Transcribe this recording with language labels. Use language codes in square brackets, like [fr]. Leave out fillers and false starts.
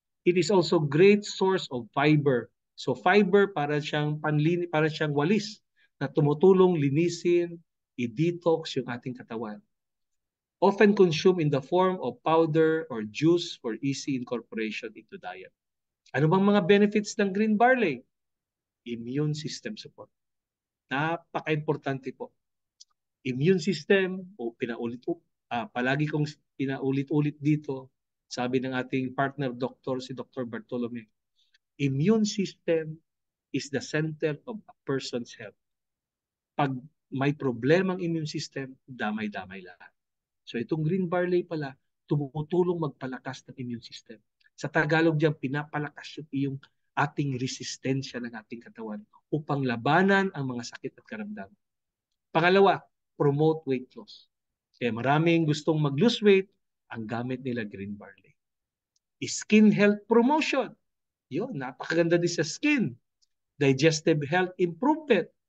[en] It is also great source of fiber. [tl] So, fiber para siyang para siyang walis na tumutulong linisin, i-detox yung ating katawan. [en] Often consumed in the form of powder or juice for easy incorporation into diet. [tl] Ano bang mga benefits ng green barley? [en] Immune system support. [tl] Napaka-importante po. Immune system, o palagi kong pinaulit-ulit dito, sabi ng ating partner doctor, si Dr. [en] Bartolome, immune system is the center of a person's health. [tl] Pag may problema ang immune system, damay-damay lahat. So itong green barley pala, tumutulong magpalakas ng immune system. Sa Tagalog diyan, pinapalakas yung iyong ating resistensya ng ating katawan upang labanan ang mga sakit at karamdaman. Pangalawa, [en] promote weight loss. [tl] Kaya maraming gustong mag-lose weight, ang gamit nila green barley. [en] Skin health promotion. [tl] Yun, napakaganda din sa skin. [en] Digestive health improvement.